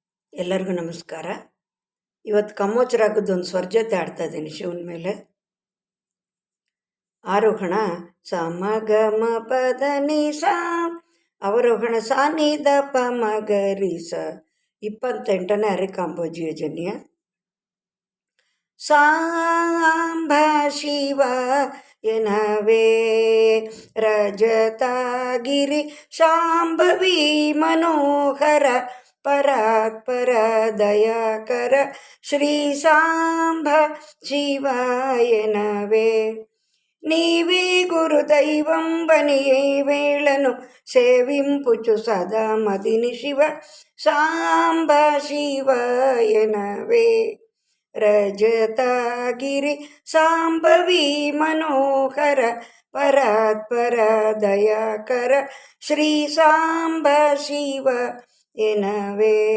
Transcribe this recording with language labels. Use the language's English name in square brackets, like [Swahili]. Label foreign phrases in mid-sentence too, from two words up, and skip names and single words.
[Kannada] ಎಲ್ಲರಿಗೂ ನಮಸ್ಕಾರ. ಇವತ್ತು ಕಮ್ಮೋಚ ರಾಗದ್ದೊಂದು ಸ್ವರ ಜೊತೆ ಆಡ್ತಾ ಇದ್ದೀನಿ ಶಿವನ ಮೇಲೆ. ಆರೋಹಣ ಸ ಮ ಗ ಮ ಪ ದ ನಿ ಸ, ಅವರೋಹಣ ಸ ನಿ ದ ಪ ಮ ಗ ರಿ ಸ. 28ನೇ ಅರೆಕಾಂಬೋಜಿ ಯೋಜನೆಯ [Telugu] సాంబ శివ ఎనవే రజతగిరి శాంభవి మనోహర పరాత్పర దయాకర శ్రీ సాంబ శివాయనవే. నీవే గురుదైవం బనియే వేళను సేవింపుచు సదా మదిని శివ సాంబ శివాయనవే. రజతగిరి సాంబవి మనోహర పరాత్పర దయాకర శ్రీ సాంబ శివ ఎనవే.